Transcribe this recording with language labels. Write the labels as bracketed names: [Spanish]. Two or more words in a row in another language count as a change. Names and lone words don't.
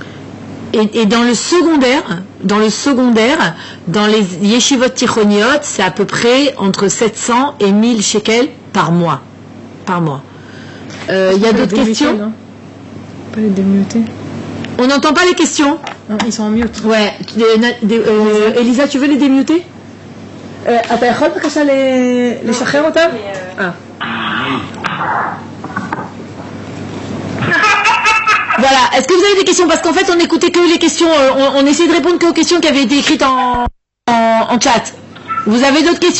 [French] Et dans le secondaire, dans les [Hebrew] ישיבות תיכוניות, [French] c'est à peu près entre 700 et 1000 shekels par mois. Il y a d'autres questions? Pas les démuter. On n'entend pas les questions? Non, ils sont en mute. Ouais. Elisa, tu veux les démuter? [Hebrew] אתה יכול בבקשה לשחרר אותם? [French] Voilà, est-ce que vous avez des questions? Parce qu'en fait, on n'écoutait que les questions, on essayait de répondre qu'aux questions qui avaient été écrites en chat. Vous avez d'autres questions?